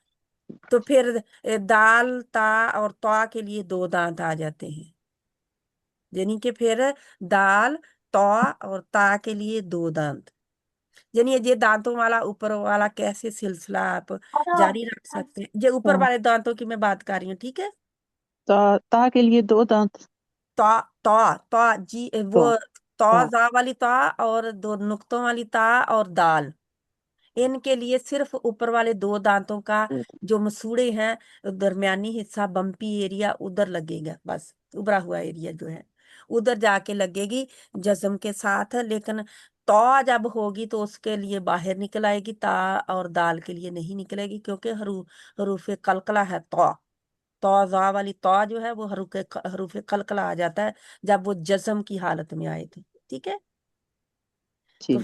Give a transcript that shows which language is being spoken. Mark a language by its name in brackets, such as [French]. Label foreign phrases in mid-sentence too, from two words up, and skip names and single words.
[Urdu] تو پھر دال تا اور تا کے لیے 2 دانت آ جاتے ہیں، یعنی کہ پھر دال تا اور تا کے لیے 2 دانت، یعنی یہ دانتوں والا اوپر والا کیسے سلسلہ آپ جاری رکھ سکتے ہیں، یہ اوپر والے دانتوں کی میں بات کر رہی ہوں، ٹھیک ہے، تا کے لیے 2 دانت تا تا تا جی، وہ تو تا تا زا والی تا اور 2 نقطوں والی تا اور دال، ان کے لیے صرف اوپر والے 2 دانتوں کا جو مسوڑے ہیں، درمیانی حصہ [English] bumpy area [Urdu] ادھر لگے گا، بس ابھرا ہوا ایریا جو ہے ادھر جا کے لگے گی جزم کے ساتھ، لیکن تو جب ہوگی تو اس کے لیے باہر نکل آئے گی، تا اور دال کے لیے نہیں نکلے گی، کیونکہ حروف قلقلہ ہے، تو زا والی تو جو ہے وہ حروف قلقلہ آ جاتا ہے جب وہ جزم کی حالت میں آئے تھے، ٹھیک ہے، تو